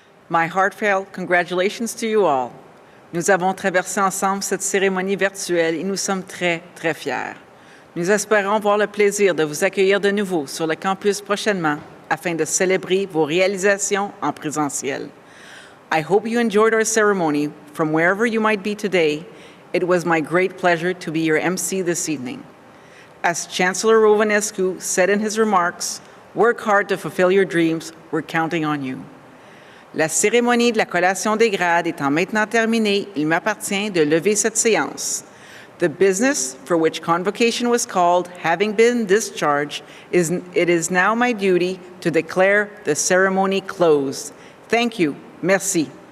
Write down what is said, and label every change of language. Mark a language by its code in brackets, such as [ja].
[en] My heartfelt congratulations to you all. [fr] Nous avons traversé ensemble cette cérémonie virtuelle et nous sommes très, très fiers. Nous espérons avoir le plaisir de vous accueillir de nouveau sur le campus prochainement afin de célébrer vos réalisations en présentiel. [en] I hope you enjoyed our ceremony from wherever you might be today. It was my great pleasure to be your MC this evening. As Chancellor Romanescu said in his remarks, work hard to fulfill your dreams. We're counting on you. [fr] La cérémonie de la collation des grades étant maintenant terminée, il m'appartient de lever cette séance. [en] The business for which convocation was called having been discharged, it is now my duty to declare the ceremony closed. Thank you. [fr] Merci.